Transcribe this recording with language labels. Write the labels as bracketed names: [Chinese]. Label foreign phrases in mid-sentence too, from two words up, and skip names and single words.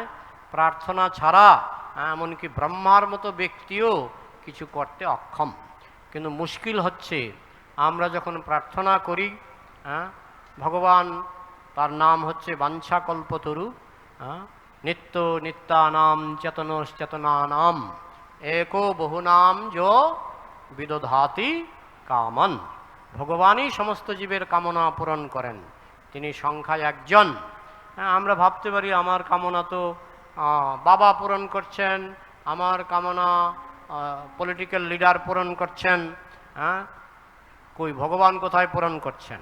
[Bangla] প্রার্থনা ছাড়া এমনকি ব্রহ্মার মতো ব্যক্তিও কিছু করতে অক্ষম। কিন্তু মুশকিল হচ্ছে আমরা যখন প্রার্থনা করি, ভগবান তার নাম হচ্ছে বাঞ্ছাকল্পতরু, [Sanskrit] নিত্য নিত্যানাম চেতনশ্চেতনানাম एको বহুনাম যো বিদধাতি কামন। [Bangla] ভগবানই সমস্ত জীবের কামনা পূরণ করেন, তিনি সংখ্যায় একজন। আমরা ভাবতে পারি আমার কামনা তো বাবা পূরণ করছেন, আমার কামনা [English] political leader [Bangla] পূরণ করছেন, কই ভগবান কোথায় পূরণ করছেন?